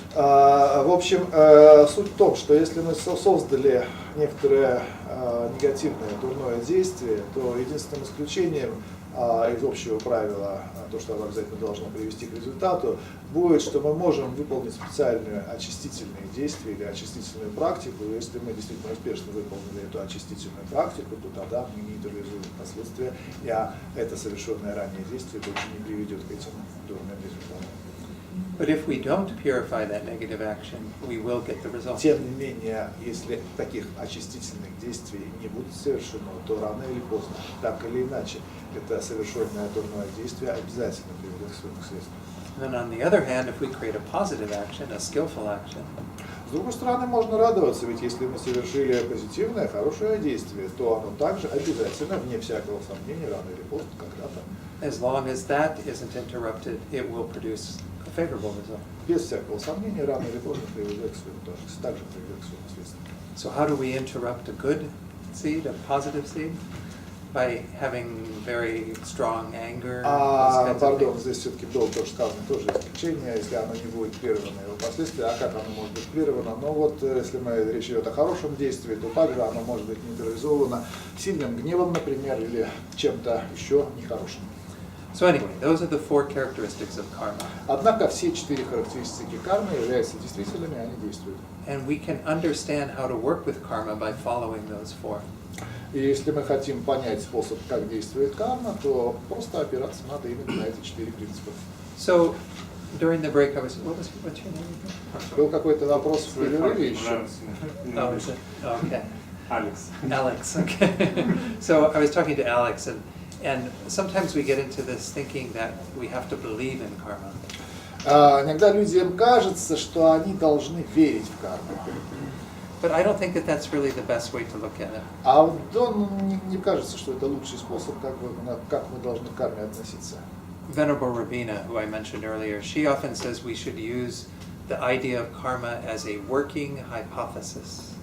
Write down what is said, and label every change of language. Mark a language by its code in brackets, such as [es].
[ru] В общем, суть в том, что если мы создали некоторое негативное, дурное действие, то единственным исключением из общего правила, то, что оно обязательно должно привести к результату, будет, что мы можем выполнить специальные очистительные действия или очистительную практику. Если мы действительно успешно выполнили эту очистительную практику, то тогда мы нейтрализуем последствия, и это совершенное ранее действие больше не приведет к этим дурным результатам. [en] But if we don't purify that negative action, we will get the result. [ru] Тем не менее, если таких очистительных действий не будет совершено, то рано или поздно, так или иначе, это совершенное дурное действие обязательно приведет к своему следствию. [en] Then on the other hand, if we create a positive action, a skillful action, [ru] С другой стороны, можно радоваться, ведь если мы совершили позитивное, хорошее действие, то оно также обязательно, вне всякого сомнения, рано или поздно, когда-то, [en] as long as that isn't interrupted, it will produce a favorable result. [ru] без всякого сомнения, рано или поздно приведет к своему, также приведет к своему следствию. [en] So how do we interrupt a good seed, a positive seed? By having very strong anger? [ru] Пардон, здесь все-таки было тоже сказано, тоже исключение, если оно не будет прервано его последствия. А как оно может быть прервано? Но вот если речь идет о хорошем действии, то также оно может быть нейтрализовано сильным гневом, например, или чем-то еще нехорошим. [en] So anyway, those are the four characteristics of karma. [ru] Однако все 4 характеристики кармы являются действительными, они действуют. [en] And we can understand how to work with karma by following those four. [ru] И если мы хотим понять способ, как действует карма, то просто опираться надо именно на эти 4 принципа. [en] So, during the break, what's your name again? [ru] Был какой-то вопрос в перерыве еще? [en] Oh, is it? Okay. Alex. Alex, okay. So I was talking to Alex, and sometimes we get into this thinking that we have to believe in karma. [ru] Иногда людям кажется, что они должны верить в карму. [en] But I don't think that that's really the best way to look at it. [ru] А вот Дон не кажется, что это лучший способ, как мы должны к карме относиться. [en] Venerable Робина, who I mentioned earlier, she often says we should use the idea of karma as a working hypothesis.